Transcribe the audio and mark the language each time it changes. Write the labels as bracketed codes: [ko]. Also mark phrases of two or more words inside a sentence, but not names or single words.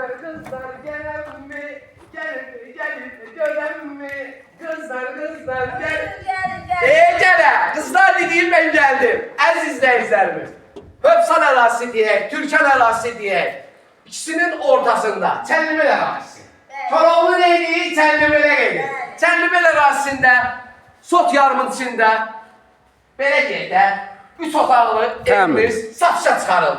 [tr] kızlar gelen mi? Gelin gören mi? Kızlar gel. Gele. Kızlar dediğim ben geldim. Aziz izleyicilerimiz. [az] Höpsan ərazisi deyək, Türkan ərazisi deyək. İkisinin ortasında Çənlibel ərazisi. Koroğlu neydi? Çənlibelə qeydi. Çənlibel ərazisində, Sot yarımın içində, belə qeydə, 3 otaqlı evimiz satışa çıxarıldı.